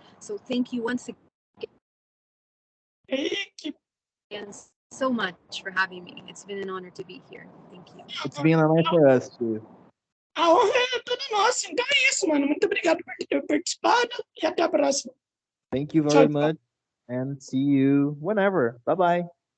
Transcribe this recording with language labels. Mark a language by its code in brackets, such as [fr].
[en] So thank you once again so much for having me. It's been an honor to be here. Thank you. It's been an honor for us too. [pt] A honra é toda nossa. Então é isso, mano. Muito obrigado por ter participado e até a próxima. [en] Thank you very much and see you whenever. Bye-bye.